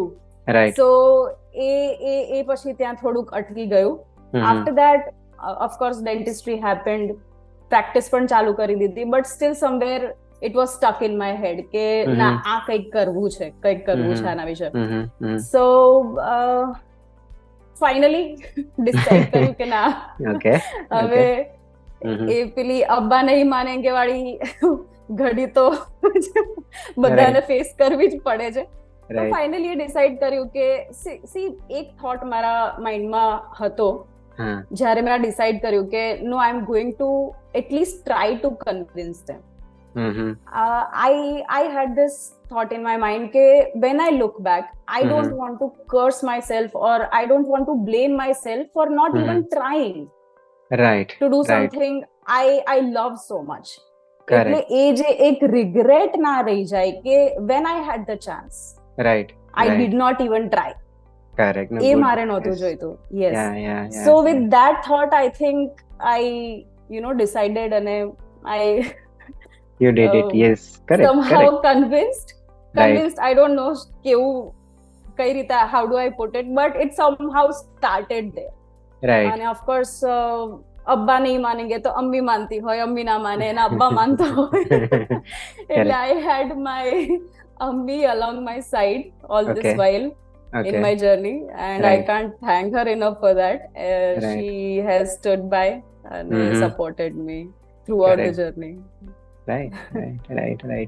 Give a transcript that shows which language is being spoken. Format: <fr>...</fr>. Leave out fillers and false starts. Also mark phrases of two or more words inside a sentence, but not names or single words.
<en>Right.</en> <gu>So એ પછી ત્યાં થોડુંક અટકી ગયું. Mhm.</gu> <en>After that, of course, dentistry happened.</en> <gu>Practice પણ ચાલુ કરી દીધી,</gu> <en>but still somewhere it was stuck in my head</en> <gu>કે ના, આ કંઈક કરવું છે આના વિશે. Mhm. Mhm.</gu> <en>So finally decide</en> <gu>કર્યું કે ના,</gu> <en>Okay.</en> <gu>હવે Mhm. એ પેલી</gu> <hi>अब्बा नहीं मानेंगे</hi> <gu>વાળી ઘડી તો બધાને ફેસ કરવી જ પડે છે. તો</gu> <en>Right. finally decide</en> <gu>કર્યું કે સી એક થોટ મારા માઇન્ડમાં હતો હા. જ્યારે મેં ડિસાઇડ કર્યું કે</gu> <en>no, I am going to atleast try to convince them. Mhm. I had this thought in my mind ke when I look back, I don't want to curse myself, or I don't want to blame myself for not even trying Right. to do Right. something I love so much.</en> <gu>એટલે</gu> <en>Correct.</en> <gu>એ જે એક રિગ્રેટ ના રહી જાય કે</gu> <en>when I had the chance, Right. I Right. did not even try. Correct. No,</en> <gu>એ</gu> <en>good.</en> <gu>મારે નહોતું</gu> <en>Yes.</en> <gu>જોઈતું.</gu> <en>Yes. Yeah. So with that thought, I think I decided, and I You did it. Yes. Correct. somehow Correct. convinced. Right. I don't know</en> <gu>કેવું, કઈ રીતે,</gu> <en>how do I put it, but it somehow started there. Right.</en> <gu>અને</gu> <en>of course</en> <hi>अब्बा नहीं मानेंगे</hi> <gu>તો અમ્મી માનતી હોય, અમ્મી ના માને અને અબ્બા માનતા હોય.</gu> <en>એટલે I had my અમ્મી along my side all this while in my journey, and I can't thank her enough for that. She has stood by and supported me throughout the journey. Right.</en>